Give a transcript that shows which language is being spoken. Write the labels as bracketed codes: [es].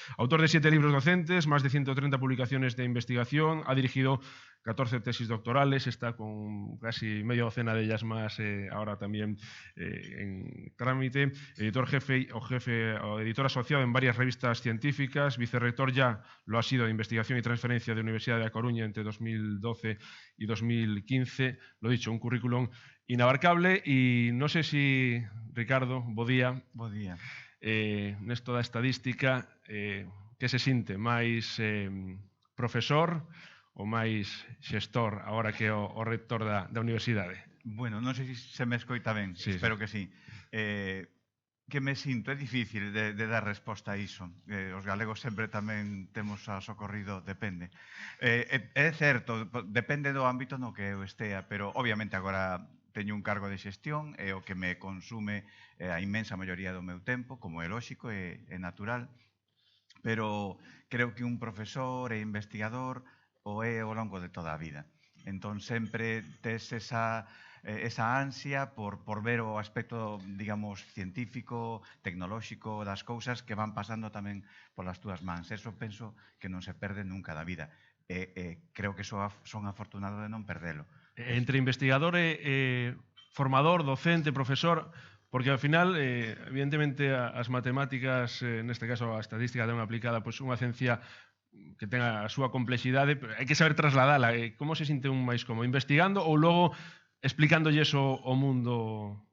[es] Autor de 7 libros docentes, más de 130 publicaciones de investigación, ha dirigido 14 tesis doctorales, está con casi media docena de ellas más ahora también en trámite, editor jefe o editor asociado en varias revistas científicas, vicerrector ya lo ha sido de Investigación y Transferencia de la Universidad de A Coruña entre 2012 y 2015. Lo dicho, un currículum inabarcable y no sé si, Ricardo, [gl] bo día. Nesto da estadística, que se sinte máis profesor ou máis xestor agora que o rector da universidade? Bueno, non sei se me escoita ben, sí, espero que sí. Que me sinto, é difícil de dar resposta a iso. Os galegos sempre tamén temos a socorrido, depende. É certo, depende do ámbito no que eu estea, pero obviamente agora teño un cargo de xestión e o que me consume a inmensa maioría do meu tempo, como é lóxico e natural, pero creo que un profesor e investigador o é ao longo de toda a vida. Entón sempre tes esa ansia por ver o aspecto, digamos, científico, tecnolóxico das cousas que van pasando tamén polas túas mans. Eso penso que non se perde nunca da vida. Creo que son afortunado de non perdelo. Entre investigador e formador, docente, profesor, porque ao final, evidentemente, as matemáticas, neste caso a estadística ten aplicada, pois unha ciencia que tenga a súa complexidade, pero hai que saber trasladala. Como se sinte un máis como investigando ou logo explicándolles o mundo?